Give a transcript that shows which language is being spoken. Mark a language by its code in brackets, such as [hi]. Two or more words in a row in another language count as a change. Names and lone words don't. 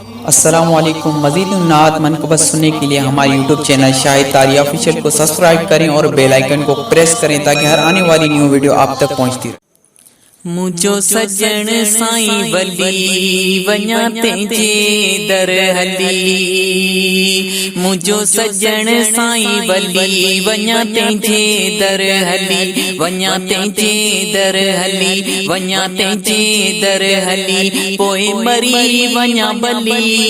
[ar] السلام علیکم۔ [ur] مزید نعت منقبت سننے کے لیے ہمارے YouTube چینل شاہد طاری آفیشل کو سبسکرائب کریں اور [en] bell icon [ur] کو پریس کریں تاکہ ہر آنے والی [en] new video [ur] آپ تک پہنچتی رہے۔ [sd] منهنجو سڄڻ سائين ولي، وڃان تنهنجي در هلي. منهنجو سڄڻ سائين ولي، وڃان تنهنجي در هلي، وڃان تنهنجي در هلي، وڃان تنهنجي در هلي، پوءِ مري وڃان ڀلي.